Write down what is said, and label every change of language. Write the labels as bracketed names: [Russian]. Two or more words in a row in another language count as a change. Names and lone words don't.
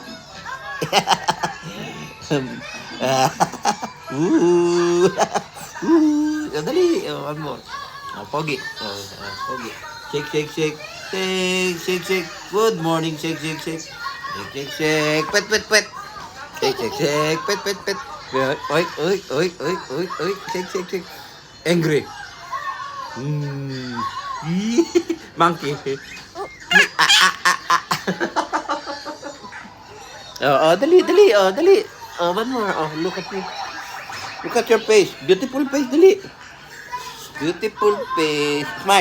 [English] Ooh. Ooh. Dali. One more. Pogi. Pogi. Shake, shake, shake. Shake, shake, shake. Good morning. Shake, shake, shake. Shake, shake, shake. Pet, pet, pet. Shake, shake, shake. Pet, pet, pet. Oi, oi, oi, oi, oi, oi. Shake, shake, shake. Angry. Mm. Monkey. Dali, dali. Dali. One more. Look at me. Look at your face. Beautiful face, dali. Beautiful face. Smile.